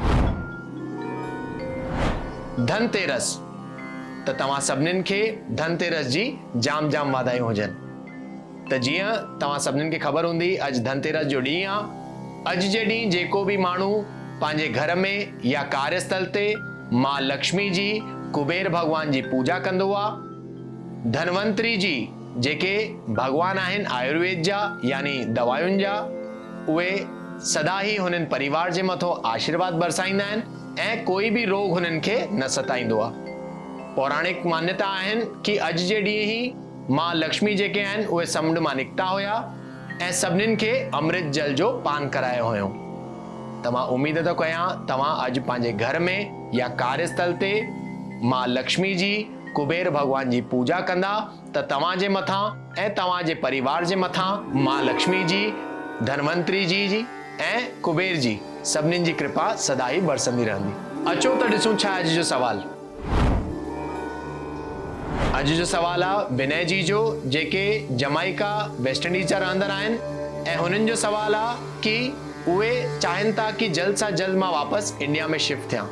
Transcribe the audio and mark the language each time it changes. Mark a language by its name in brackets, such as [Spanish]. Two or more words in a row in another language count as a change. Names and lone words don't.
[Sindhi] धनतेरस। त तव्हां सभिनीनि खे धनतेरस जी जाम जाम वाधायूं हुजनि। त जीअं तव्हां सभिनीनि खे ख़बर हूंदी, अॼु धनतेरस जो ॾींहुं आहे। अॼु जे ॾींहुं जेको भी माण्हू पंहिंजे घर में या कार्यस्थल ते मां लक्ष्मी जी कुबेर भगवान जी पूजा कंदो हुआ। धनवंतरी जी जेके भगवान आहिनि आयुर्वेद जा यानी दवायुनि जा, उहे सदा ही हुननि परिवार जे मथो आशीर्वाद बरसाईंदा आहिनि ऐं कोई भी रोग हुननि खे न सताईंदो आहे। पौराणिक मान्यता आहिनि कि अॼु जे ॾींहुं ही मां लक्ष्मी जेके आहिनि उहे समुंड मां निकिता हुया ऐं सभिनीनि खे अमृत जल जो पान करायो हुयो। त मां उम्मीद थो कयां तव्हां अॼु पंहिंजे घर में या कार्यस्थल ते मां लक्ष्मी जी कुबेर भगवान जी पूजा कंदा त तव्हां जे मथां ऐं तव्हां जे परिवार जे मथां मां लक्ष्मी जी, धनवंतरी जी ऐं कुबेर जी सभिनीनि जी कृपा सदा ही बरसंदी रहंदी। अचो त ॾिसूं छा अॼु जो सवाल। अॼु जो सवाल आहे विनय जी जो, जेके जमाइका वेस्ट इंडीज जा रहंदड़ आहिनि ऐं हुननि जो सवाल आहे कि उहे चाहिनि था कि जल्द सां जल्द मां वापसि इंडिया में शिफ्ट थियां।